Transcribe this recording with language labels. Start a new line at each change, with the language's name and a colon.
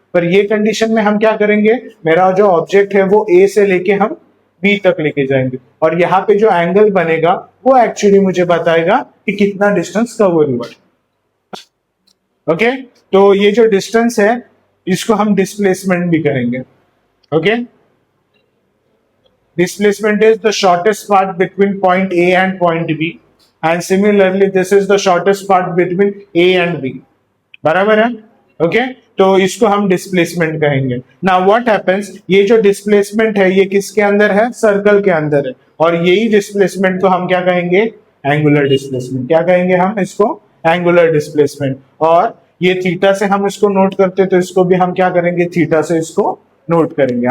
Hindi: पर ये कंडीशन में हम क्या करेंगे, मेरा जो ऑब्जेक्ट है वो ए से लेके हम बी तक लेके जाएंगे, और यहाँ पे जो एंगल बनेगा वो एक्चुअली मुझे बताएगा कि कितना डिस्टेंस कवर हुआ। ओके, तो ये जो डिस्टेंस है इसको हम डिस्प्लेसमेंट भी कहेंगे।
English: okay, displacement is the shortest part between point A and point B, and similarly this is the shortest part between A and B,
Hindi: बराबर है। ओके, तो इसको हम डिस्प्लेसमेंट कहेंगे।
English: now what happens,
Hindi: ये जो डिस्प्लेसमेंट है ये किसके अंदर है, सर्कल के अंदर है, और यही डिस्प्लेसमेंट को हम क्या कहेंगे, एंगुलर डिस्प्लेसमेंट। क्या कहेंगे हम इसको, एंगुलर डिस्प्लेसमेंट। और ये थीटा से हम इसको नोट करते तो इसको भी हम क्या करेंगे, थीटा से इसको नोट करेंगे।